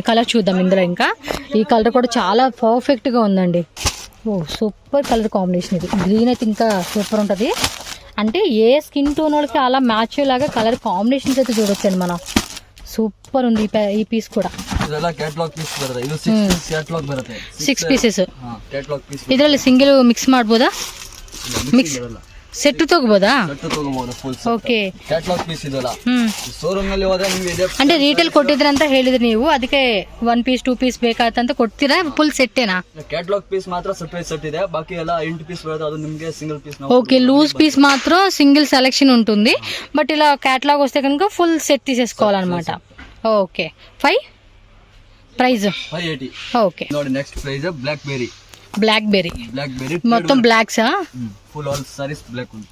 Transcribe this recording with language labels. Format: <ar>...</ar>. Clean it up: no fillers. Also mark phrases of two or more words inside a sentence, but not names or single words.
<te>కలర్ చూద్దాం ఇందులో. ఇంకా ఈ కలర్ కూడా చాలా పర్ఫెక్ట్ గా ఉందండి. ఓ</te> <en>super colour combination.</en> <te>ఇది గ్రీన్ అయితే ఇంకా సూపర్ ఉంటుంది. అంటే ఏ</te> <en>skin tone</en> <te>వాళ్ళకి అలా మ్యాచ్ లాగా</te> <en>colour combinations</en> <te>అయితే చూడొచ్చండి మనం. సూపర్ ఉంది ఈ పీస్ కూడా.</te> <kn>6 ಪೀಸಸ್ ಇದರಲ್ಲಿ</kn> <en>single mix</en> <kn>ಮಾಡ್ಬೋದಾ?</kn> <en>mix set</en> <kn>ತಗೋಬೋದಾ? ಓಕೆ. అంటే రీಟೇಲ್ ಕೊಟ್ಟಿದ್ರೆ ಅಂತ ಹೇಳಿದ್ರಿ ನೀವು, ಅದಕ್ಕೆ</kn> <en>1 piece 2 piece</en> <kn>ಬೇಕಾದಂತ ಕೊಡ್ತೀರಾ? ಫುಲ್ ಸೆಟ್ಟೇನಾ?</kn> <en>catalogue piece</en> <kn>ಮಾತ್ರ ಸೆಟ್ ಇದೆ, ಬಾಕಿ ಎಲ್ಲ 8 ಪೀಸ್ ಬರುತ್ತೆ, ಅದು ನಿಮಗೆ</kn> <en>single piece.</en> <te>ఓకే,</te> <en>loose piece</en> <te>మాత్రం</te> <en>single selection</en> <te>ఉంటుంది, బట్ ఇలా క్యాటలాగ్ వస్తే కనుక</te> <en>full set</en> <te>తీసేసుకోవాలన్నమాట. ఓకే. 5 ప్రైస్ 580. ఓకే.</te> <en>ನೋಡಿ next price black berry</en> <te>మొత్తం బ్లాక్సా?</te> <en>full all sarees black ఉంది.</en>